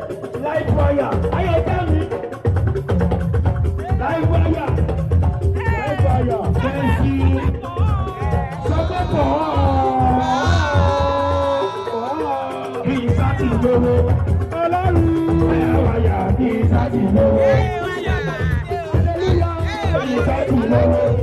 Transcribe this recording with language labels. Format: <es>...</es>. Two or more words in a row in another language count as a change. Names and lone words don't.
<en>Live wire,</en> <yo>ayé tẹ́ mi.</yo> <en>Live wire, live wire,</en> <yo>fẹ́ sí. Sọ pé kò hàn. Kì í sá ti lówó. Ọlọ́run.</yo> <en>Live wire,</en> <yo>kì í sá ti lówó. Hallelujah. Kì í sá ti lówó.</yo>